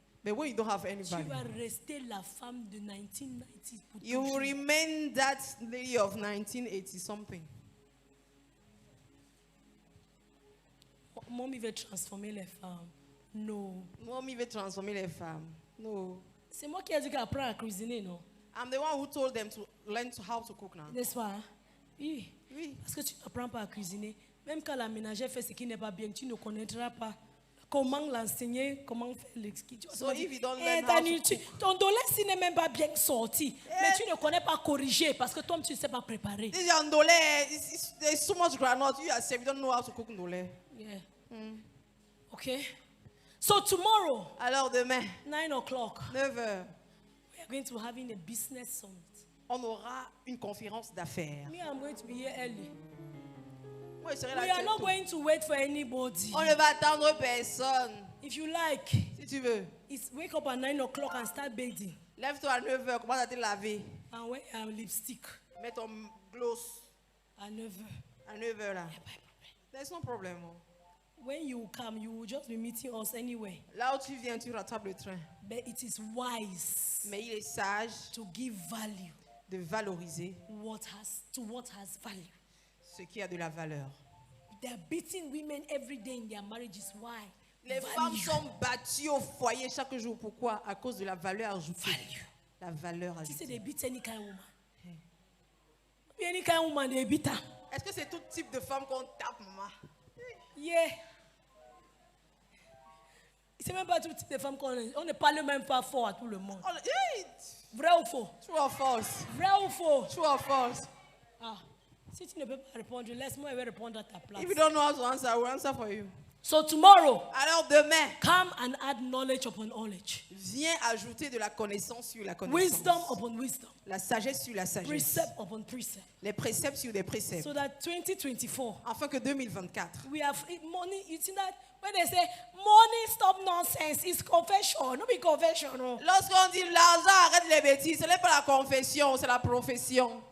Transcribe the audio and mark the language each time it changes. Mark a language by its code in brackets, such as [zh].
[en] But when you don't have any [fr] tu vas [en] value, [fr] rester la femme de 1990 pour [en] you will [fr] toujours. [en] remain that lady of 1980 something. [fr] Mommy veut transformer les femmes. Non. Mommy veut transformer les femmes. [en] No. [fr] C'est moi qui ai dit qu'apprendre à cuisiner, non? [en] I'm the one who told them to learn how to cook now. [fr] N'est-ce pas? Hein? Oui. Oui. Parce que tu n'apprends pas à cuisiner. Même quand la ménagère fait ce qui n'est pas bien, tu ne connaîtras pas comment l'enseigner, comment faire l'expliquer. Tu vas [en] So [fr] te dire, [en] if you don't eh, learn how Dani, to [fr] ton dollar n'est même pas bien sorti. Mais tu ne connais pas corriger parce que toi, tu ne sais pas préparer. [en] This is ndole. There's so much groundnut. You yourself, you don't know how to cook ndole. Yeah. Okay? So tomorrow, [fr] Alors demain, [en] 9 o'clock, [fr] 9h, [en] we are going to having a business summit. [fr] on aura une conférence d'affaires. [en] Me, I'm going to be here early. [fr] Moi, je serai [en] We [fr] là. [en] are not going to wait for anybody. [fr] On ne va attendre personne. [en] If you like, [fr] Si tu veux, [en] it's wake up at 9 o'clock and start bathing. [fr] lève-toi à 9h, commence à te laver. [en] And wear a lipstick [fr] Mets ton gloss [en] at 9. [fr] à 9h là. [en] There's no problem. When you come, you will just be meeting us anyway. [fr] Là où tu viens, tu rattrapes le train. [en] But it is wise [fr] Mais il est sage [en] to give value [fr] de valoriser [en] to what has value. [fr] ce qui a de la valeur. [en] They're beating women every day in their marriages. Why? [fr] Les femmes sont battues au foyer chaque jour. Pourquoi? À cause de la valeur ajoutée. [en] Value. [fr] La valeur [en] She said [fr] ajoutée. [en] they beat any kind of woman. Any kind of woman, they beat her. [fr] Est-ce que c'est tout type de femme qu'on tape, maman? [en] Yeah. [fr] C'est même pas tout type de femmes qu'on on ne parle même pas fort à tout le monde. [en] Oh, hey, [fr] Vrai ou faux? [en] true or false? [fr] Vrai ou faux? [en] True or false? [fr] Ah, si tu ne peux pas répondre, laisse-moi répondre à ta place. [en] If you don't know how to answer, I will answer for you. So tomorrow, [fr] Alors demain, [en] come and add knowledge upon knowledge. [fr] viens ajouter de la connaissance sur la connaissance. [en] Wisdom upon wisdom. [fr] La sagesse sur la sagesse. [en] Precept upon precept. [fr] Les préceptes sur des préceptes. [en] So that 2024, [fr] Afin que 2024, [en] we have money. You see that when they say money, stop nonsense, it's confession. No be confession. No. [fr] lorsqu'on dit l'argent, arrête les bêtises, ce n'est pas la confession, c'est la profession.